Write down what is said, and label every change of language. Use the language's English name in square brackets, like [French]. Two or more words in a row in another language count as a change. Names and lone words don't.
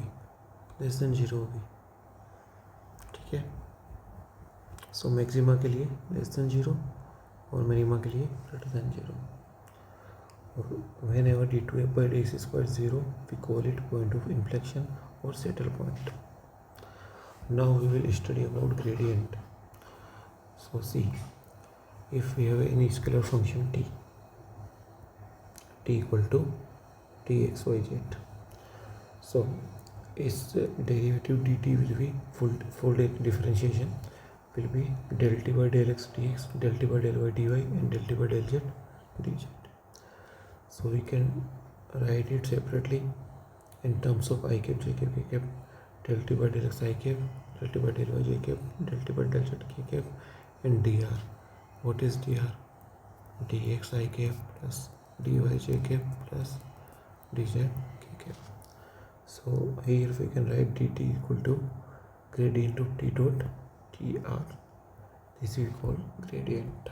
[English] less than [Hindi] 0 होगी, ठीक है। [English] so maxima [Hindi] के लिए [English] less than 0 और minima [Hindi] के लिए [English] greater than 0. और whenever d two f by d square 0, we call it point of inflection और saddle point। now we will study about gradient. so see, if we have any scalar function t equal to txyz, so its derivative dt will be full differentiation will be del t by del x dx, del t by del y dy, and del t by del z dz. So we can write it separately in terms of I cap, j cap, k cap, del t by del x I cap, del t by del y j cap, del t by del z k cap, and dr. What is dr? dx I cap plus dy j cap plus dz k cap. So here we can write dt equal to gradient of t dot tr. This we call gradient.